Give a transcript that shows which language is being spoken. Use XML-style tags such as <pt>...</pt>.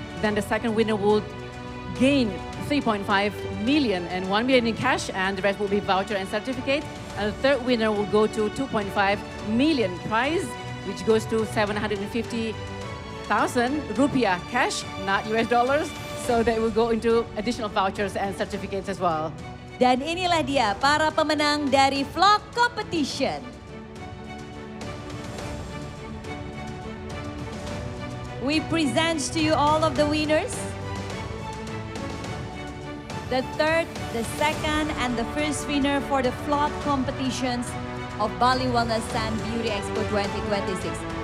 <en>Then the second winner will gain 3.5 million and 1 million in cash, and the rest will be voucher and certificate. And the third winner will go to 2.5 million prize, which goes to 750,000 rupiah cash, not US dollars. So that will go into additional vouchers and certificates as well.</en> <id>Dan inilah dia para pemenang dari vlog competition.</id> <en>We present to you all of the winners. The third, the second, and the first winner for the vlog competitions of Bali Wellness and Beauty Expo 2026.</en>